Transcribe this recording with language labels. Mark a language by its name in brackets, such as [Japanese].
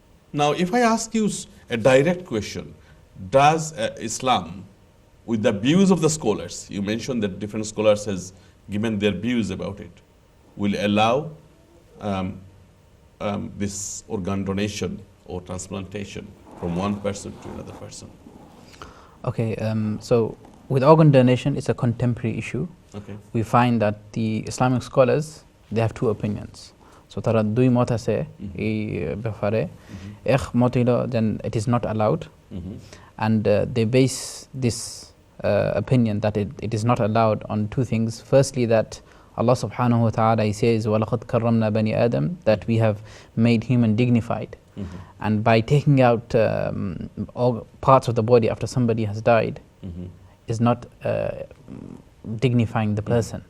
[English] Now, if I ask you a direct question, does Islam, with the views of the scholars, you mentioned that different scholars has given their views about it, will allow this organ donation or transplantation from one person to another person? Okay, so with organ donation, it's a contemporary issue. Okay. We find that the Islamic scholars, they have two opinions. [Bangla] So তারা দুই মত আছে এই ব্যাপারে। এক মত হলো [English] then it is not allowed, and they base this opinion that it is not allowed on two things. Firstly, that Allah subhanahu wa ta'ala, he says [Arabic] وَلَقَدْ كَرَّمْنَا بَنِي آدَمَ, [English] that we have made human dignified. And by taking out all parts of the body after somebody has died is not dignifying the person.